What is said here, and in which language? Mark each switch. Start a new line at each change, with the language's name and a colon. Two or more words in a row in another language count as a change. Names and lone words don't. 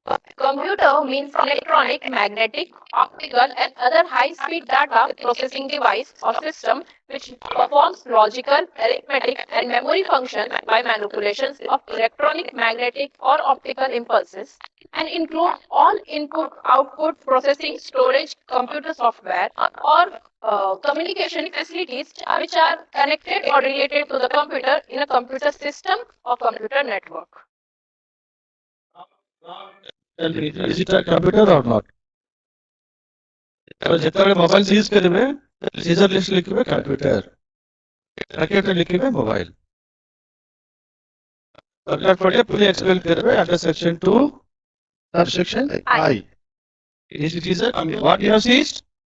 English: Computer means electronic, magnetic, optical and other high-speed data processing device or system which performs logical, arithmetic and memory functions by manipulations of electronic, magnetic or optical impulses and include all input, output, processing, storage, computer software or communication facilities which are connected or related to the computer in a computer system or computer network. Is it a computer or not?
Odia: ଯେତେବେଳେ ମୋବାଇଲ ସିଜ୍ କରିବେ
English: seizure list
Odia: ଲିଖିବେ
English: computer racket
Odia: ଲିଖିବେ ମୋବାଇଲ ଦରକାର ପଡ଼ିଲେ ପୁଣି ଏକ୍ସପ୍ଲେନ କରିବେ
English: under section 2 subsection I. It is a what you have seized